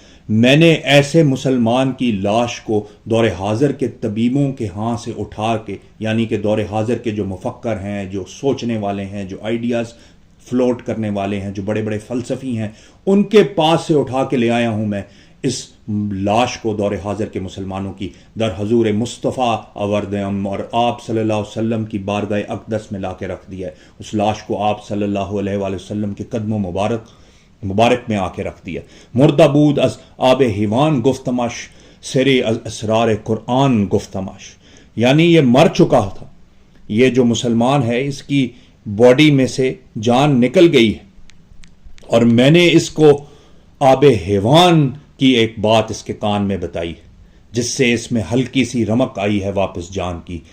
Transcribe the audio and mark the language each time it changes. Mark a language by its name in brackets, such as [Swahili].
[Urdu] میں نے ایسے مسلمان کی لاش کو دور حاضر کے طبیبوں کے ہاں سے اٹھا کے، یعنی کہ دور حاضر کے جو مفکر ہیں، جو سوچنے والے ہیں، جو آئیڈیاز فلوٹ کرنے والے ہیں، جو بڑے بڑے فلسفی ہیں، ان کے پاس سے اٹھا کے لے آیا ہوں میں اس لاش کو دور حاضر کے مسلمانوں کی. [Persian] در حضور مصطفیٰ آوردم، [Urdu] اور آپ صلی اللہ علیہ وسلم کی بارگاہ اقدس میں لا کے رکھ دیا ہے. اس لاش کو آپ صلی اللہ علیہ وآلہ وسلم کے قدموں مبارک میں آ کے رکھ دیا. [Persian] مردہ بود از آب حیوان گفتمش سرے از اسرار قرآن گفتمش. [Urdu] یعنی یہ مر چکا تھا، یہ جو مسلمان ہے اس کی باڈی میں سے جان نکل گئی ہے، اور میں نے اس کو آب حیوان کی ایک بات اس کے کان میں بتائی ہے، جس سے اس میں ہلکی سی رمق آئی ہے واپس جان کی.